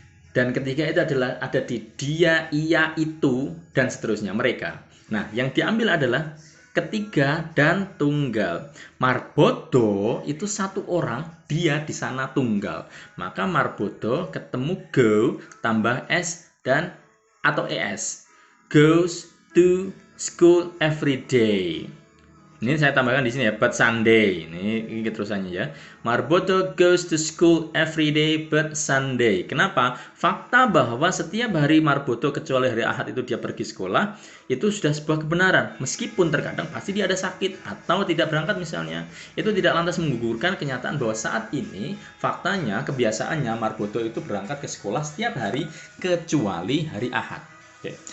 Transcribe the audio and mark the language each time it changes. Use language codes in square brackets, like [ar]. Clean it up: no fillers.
[id] Dan ketiga itu adalah ada di dia, ia, itu, dan seterusnya, mereka. Nah, yang diambil adalah ketiga dan tunggal. Marboto itu satu orang, dia di sana tunggal. Maka marboto ketemu go tambah s dan atau es. [en] Goes to school every day. [id] Ini saya tambahkan di sini ya, [en] but Sunday. [id] Ini terusannya ya. [en] Marboto goes to school every day but Sunday. [id] Kenapa? Fakta bahwa setiap hari Marboto kecuali hari Ahad itu dia pergi sekolah, itu sudah sebuah kebenaran. Meskipun terkadang pasti dia ada sakit atau tidak berangkat misalnya. Itu tidak lantas menggugurkan kenyataan bahwa saat ini faktanya, kebiasaannya Marboto itu berangkat ke sekolah setiap hari kecuali hari Ahad. Oke.